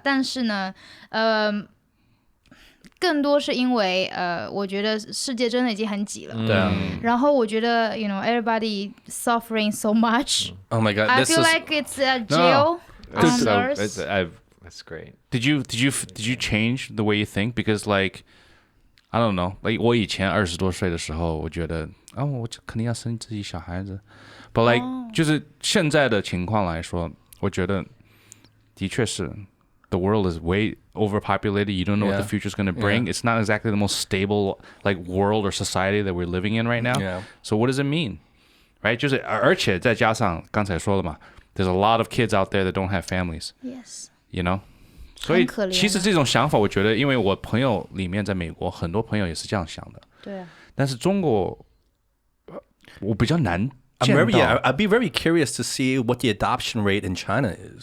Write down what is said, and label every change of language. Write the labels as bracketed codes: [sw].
[zh] 但是呢，更多是因为我觉得世界真的已经很挤了。对啊。然后我觉得 [en] everybody suffering so much. Oh my god, I this feel is like it's a jail on earth. That's great. Did you change the way you think? Because like I don't know, like [zh] 我以前20多岁的时候，我觉得我肯定要生自己小孩子。 [en] But like [zh] 就是现在的情况来说，我觉得的确是 [en] the world is way overpopulated. You don't know what the future is going to bring. It's not exactly the most stable like world or society that we're living in right now. Yeah. So what does it mean? Right? [zh] 就是而且再加上刚才说了嘛， [en] there's a lot of kids out there that don't have families. Yes. You know? 所以 [zh] 很可怜啊其实这种想法，我觉得，因为我朋友里面在美国，很多朋友也是这样想的。对啊。但是中国，我比较难 [en] I'd be very curious to see what the adoption rate in China is.